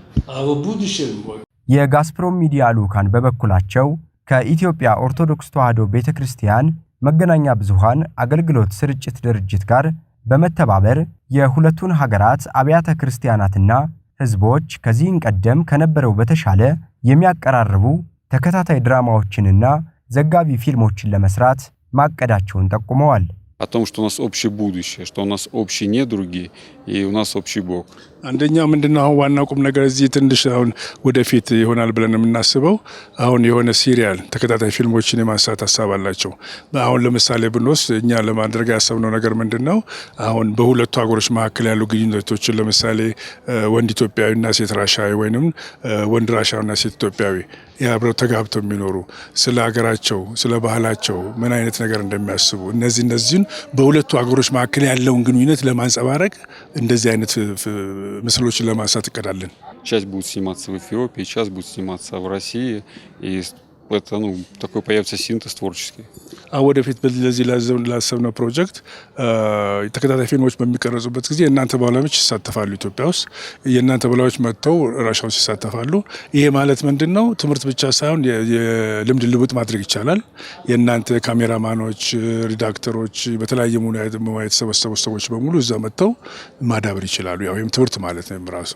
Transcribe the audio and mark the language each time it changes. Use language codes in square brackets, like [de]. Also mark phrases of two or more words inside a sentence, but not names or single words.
[am] የጋስፕሮም ሚዲያ ልኡካን በበኩላቸው ከኢትዮጵያ ኦርቶዶክስ ተዋሕዶ ቤተክርስቲያን መገናኛ ብዙሃን አገልግሎት ስርጭት ድርጅት ጋር በመተባበር የሁለቱን ሀገራት አብያተ ክርስቲያናትና ሕዝቦች ከዚህን ቀደም ከነበረው በተሻለ የሚያቀራርቡ ተከታታይ ድራማዎችንና ዘጋቢ ፊልሞችን ለመስራት ማቀዳቸውን ጠቁመዋል። [ru] о том, что у нас общее будущее, что у нас общие недруги и у нас общий Бог. [am] አንደኛው ምንድነው ዋናው ቁም ነገር እዚህ ትንሽ አሁን ወደፊት ይሆናል ብለን የምናስበው አሁን የሆነ ሲሪያል ተከታታይ ፊልሞችን የማንሳት ሐሳብ አላቸው። አሁን ለምሳሌ ብንወስድ እኛ ለማድረግ ያሰብነው ነገር ምንድነው አሁን በሁለቱ ሀገሮች መካከል ያሉ ግንኙነቶችን ለምሳሌ ወንድ ኢትዮጵያዊና ሴት ራሻዊ ወይንም ወንድ ራሻዊና ሴት ኢትዮጵያዊ ያብረው ተጋብተው የሚኖሩ ስለ ሀገራቸው ስለ ባህላቸው ምን አይነት ነገር እንደሚያስቡ እነዚህን በሁለቱ ሀገሮች መካከል ያለውን ግንኙነት ለማንጸባረቅ እንደዚህ አይነት ምስሎችን ለማንሳት እቀዳለን። [ru] Часть будет сниматься в Эфиопии, часть будет сниматься в России, и это, такой появится синтез творческий. [am] ወደፊት በዚህ ላሰብነው ፕሮጀክት ተከታታይ ፊልሞች በሚቀረጹበት ጊዜ የእናንተ ባለሙያዎች ይሳተፋሉ። ኢትዮጵያ ውስጥ የእናንተ ባለሙያዎች መጥተው ራሻው ይሳተፋሉ። ይሄ ማለት ምንድነው ትምህርት ብቻ ሳይሆን የልምድ ልውውጥ ማድረግ ይቻላል። የእናንተ ካሜራማኖች፣ ሪዳክተሮች በተለያየ ሙያ የተሰበሰቡ ሰዎች በሙሉ እዛ መጥተው ማዳበር ይችላሉ። ያው ይሄም ትምህርት ማለት ነው ራሱ።